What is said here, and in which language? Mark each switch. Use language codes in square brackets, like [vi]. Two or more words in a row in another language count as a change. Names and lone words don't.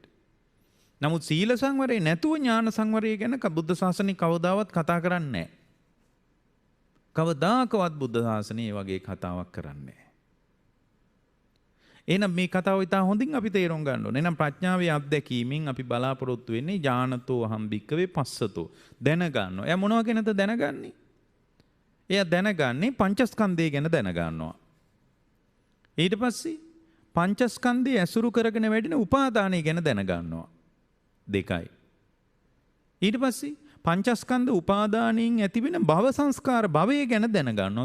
[si] නමුත් සීල සංවරය නැතුව ඥාන සංවරය ගැන බුද්ධ ශාසනය කවදාවත් කතා කරන්නේ නැහැ. කවදාකවත් බුද්ධ ශාසනය මේ වගේ කතාවක් කරන්නේ නැහැ. එහෙනම් මේ කතාව ඉතා හොඳින් අපි තේරුම් ගන්න ඕනේ. එහෙනම් ප්‍රඥාවේ අත්දැකීමෙන් අපි බලාපොරොත්තු වෙන්නේ [pi] ඥානතෝ අහම් භික්කවේ පස්සතෝ [si] දැනගන්නවා. එයා මොනවා ගැනද දැනගන්නේ? එයා දැනගන්නේ පංචස්කන්ධය ගැන දැනගන්නවා. ඊට පස්සේ පංචස්කන්ධය ඇසුරු කරගෙන වැඩෙන උපාදානය ගැන දැනගන්නවා. දෙකයි. ඊට පස්සේ පංචස්කන්ධ උපාදානයෙන් ඇතිවෙන භව සංස්කාර භවය ගැන දැනගන්නවා.